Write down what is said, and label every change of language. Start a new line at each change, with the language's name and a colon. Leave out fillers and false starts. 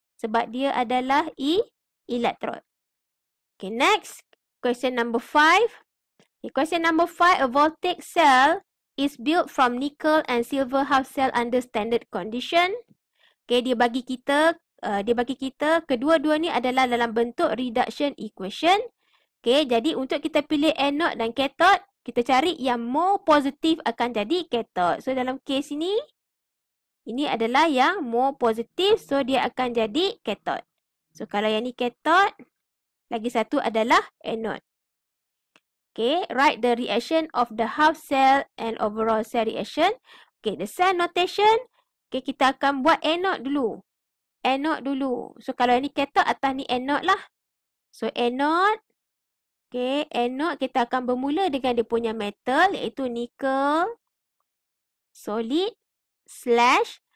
Malay: Sebab dia adalah electrode.
English: Okay, next. Question number 5. Okay, question number 5. A voltaic cell is built from nickel and silver half cell under standard condition.
Malay: Okay, dia bagi kita kedua-dua ni adalah dalam bentuk reduction equation. Okay, jadi untuk kita pilih anode dan cathode, kita cari yang more positif akan jadi cathode. So, dalam case ini, ini adalah yang more positif. So, dia akan jadi cathode. So, kalau yang ni cathode, lagi satu adalah anode.
English: Okay, write the reaction of the half cell and overall cell reaction.
Malay: Okay,
English: the cell notation.
Malay: Okay, kita akan buat anode dulu. Anode dulu. So, kalau yang ni cathode, atas ni anode lah. So, anode. Okay, anode kita akan bermula dengan dia punya metal, iaitu nickel solid. Slash.